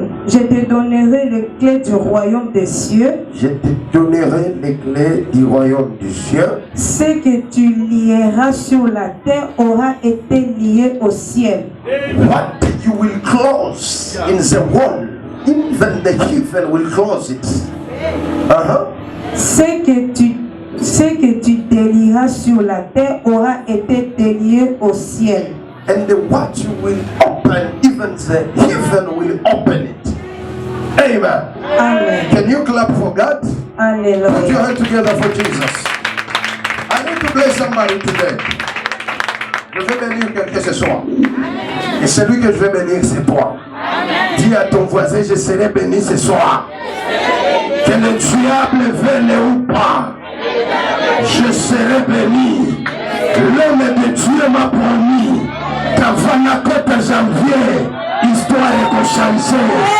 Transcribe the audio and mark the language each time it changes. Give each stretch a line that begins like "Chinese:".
French: Je te donnerai les clés du royaume des cieux. Je te donnerai les clés du royaume des cieux. Ce que tu lieras sur la terre aura été lié au ciel.
English: What you will close in the world, even the heaven will close it.
French: Ce que tu délieras sur la terre aura été délié au ciel.
English: And what you will open, even the heaven will open it. Amen. Amen. Can you clap for God? Hallelujah. Put your hands together for Jesus. I need to bless somebody today.
French: Je vais bénir quelqu'un ce soir. Amen. Et celui que je vais bénir, c'est toi. Amen. Dis à ton voisin, je serai béni ce soir. Que le diable veuille ou pas, je serai béni. L'homme de Dieu m'a promis qu'avant la côte janvier, histoire est changée.